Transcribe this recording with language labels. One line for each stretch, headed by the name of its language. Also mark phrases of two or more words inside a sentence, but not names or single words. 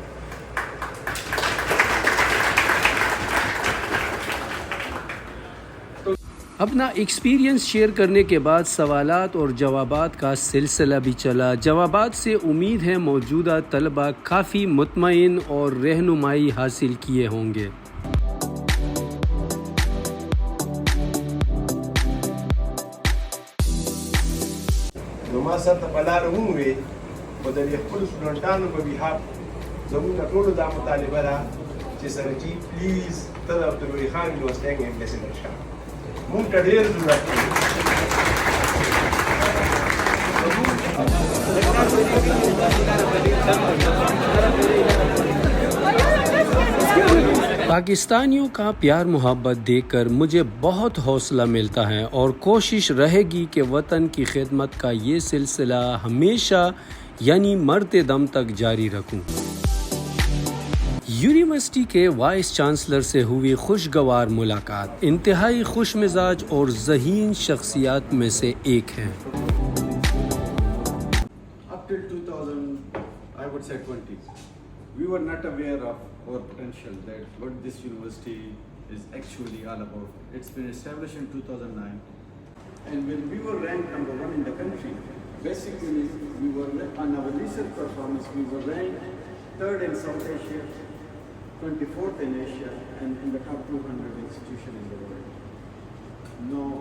Urdu: اپنا ایکسپیرینس شیئر کرنے کے بعد سوالات اور جوابات کا سلسلہ بھی چلا. جوابات سے امید ہے موجودہ طلبہ کافی مطمئن اور رہنمائی حاصل کیے ہوں گے.
Pashto: ما سره بلار وموي په دې خپل سټوډنټانو په بيهاف زموږ ټول دا مطالبه ده چې سره جی پلیز ته عبد الولی خان یونیورسيټي امبیسډر شه، مونږ ته ډېر ضرورت
Urdu: پاکستانیوں کا پیار محبت دیکھ کر مجھے بہت حوصلہ ملتا ہے اور کوشش رہے گی کہ وطن کی خدمت کا یہ سلسلہ ہمیشہ یعنی مرتے دم تک جاری رکھوں. یونیورسٹی کے وائس چانسلر سے ہوئی خوشگوار ملاقات انتہائی خوش مزاج اور ذہین شخصیات میں سے ایک ہے.
English: Up till 2000, I would say 20, we were not aware of our potential, that what this university is actually all about. It's been established in 2009, and when we were ranked number 1 in the country, basically we were on our research performance, we were ranked 3rd in South Asia, 24th in Asia, and in the top 200 institution in the world.